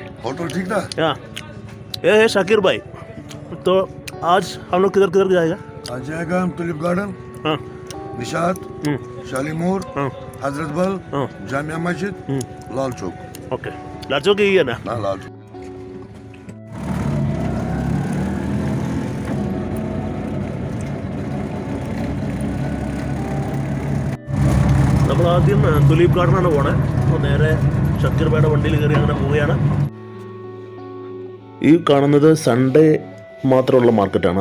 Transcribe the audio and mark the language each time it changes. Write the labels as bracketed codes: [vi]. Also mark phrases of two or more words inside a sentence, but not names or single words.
[hi] होटल ठीक ना? या ये है शाकिर भाई। तो आज हम लोग किधर किधर जाएगा? आज जाएगा हम [en] tulip garden, [hi] हाँ निशात, शालीमोर, हाँ हजरत बल, हाँ जामिया मस्जिद, लाल चौक। ओके लाचो की ही है ना? हाँ लाल चौक। [ml] നമ്മൾ ആദ്യം തുലീപ് ഗാർഡനാണ് പോണേ. അപ്പോൾ നേരെ ഷക്കീർ ഭായിയുടെ വണ്ടിയിൽ കയറി അങ്ങനെ പോവുകയാണ്. ഈ കാണുന്നത് സൺഡേ മാത്രമുള്ള മാർക്കറ്റാണ്.